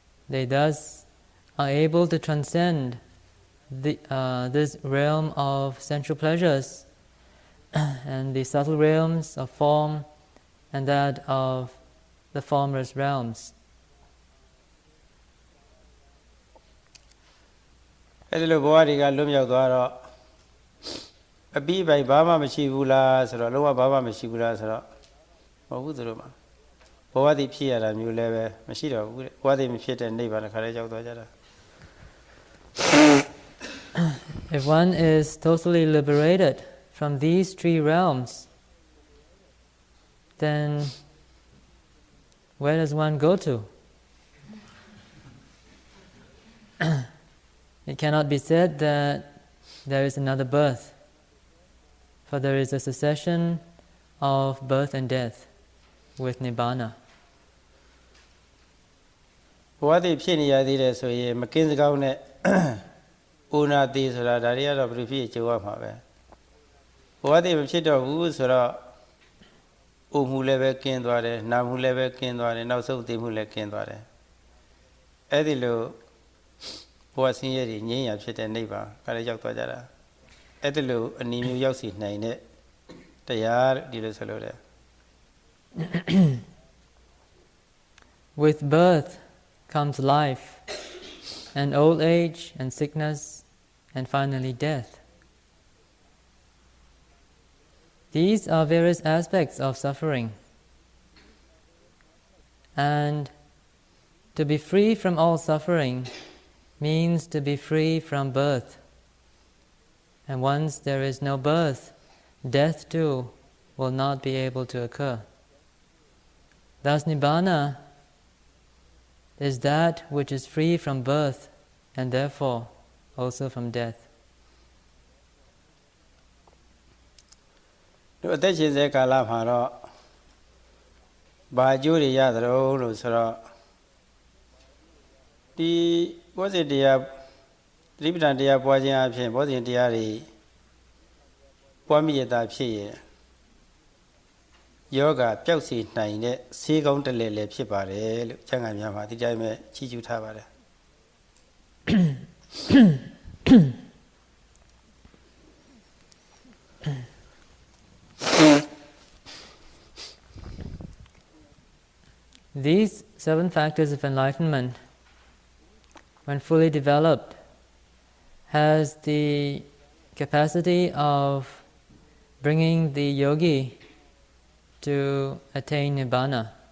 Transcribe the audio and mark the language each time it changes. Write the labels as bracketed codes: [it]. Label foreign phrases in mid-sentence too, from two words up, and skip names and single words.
[en] they thus are able to transcend this realm of sensual pleasures and the subtle realms of form and that of the formless realms. [my] အဲ့ဒီလိုဘဝတွေကလွတ်မြောက်သွားတော့အပြီးပိုင်ဘာမှမရှိဘူးလားဆိုတော့လုံးဝဘာမှမရှိဘူးလားဆိုတော့မဟုတ်ဘူးသူတို့မှာဘဝတည်ဖြစ်ရတာမျိုးလည်းပဲမရှိတော့ဘူးတဲ့ဘဝတည်မဖြစ်တဲ့နိဗ္ဗာန်တစ်ခါတည်းရောက်သွားကြတာ [en] If one is totally liberated from these three realms, then where does one go to? It cannot be said that there is another birth, for there is a succession of birth and death with Nibbana. [my] ဘဝတည်ဖြစ်နေရသေးတယ်ဆိုရင်မကင်းစကောင်းနဲ့ဥနာတိဆိုတာဒါတွေကတော့ဘယ်လိုဖြစ်ကြိုးရမှာပဲဘဝတည်မဖြစ်တော့ဘူးဆိုတော့ဥမှုလည်းပဲကင်းသွားတယ်နာမှုလည်းပဲကင်းသွားတယ်နောက်ဆုံးသိမှုလည်းကင်းသွားတယ်အဲ့ဒီလိုဘဝဆင်းရဲတွေငြိမ်းရာဖြစ်တဲ့နိဗ္ဗာန်ကလည်းရောက်သွားကြတာအဲ့ဒီလိုအနည်းမျိုးရောက်စီနိုင်တဲ့တရားဒီလိုဆိုလို့တယ် [en] With birth comes life, and old age, and sickness, and finally death. These are various aspects of suffering. And to be free from all suffering means to be free from birth. And once there is no birth, death too will not be able to occur. Thus Nibbana is that which is free from birth and therefore also from death. [my] တို့အသက်ရှင်စေကာလမှာတော့ဘာအကျိုးတွေရသလဲလို့ဆိုတော့ဒီဘောဇင်တရားသတိပဋ္ဌာန်တရားပွားခြင်းအဖြစ်ဘောဇင်တရားတွေပွားမိရတာဖြစ်ရင်ယောဂပျောက်စေနိုင်တဲ့ဆေးကောင်းတလဲလဲဖြစ်ပါတယ်လို့ကျမ်းဂန်များမှာဒီတိုင်းပဲချီးကျူးထားပါတယ် [en] These 7 factors of enlightenment, when fully developed, has the capacity of bringing the yogi to attain Nibbana.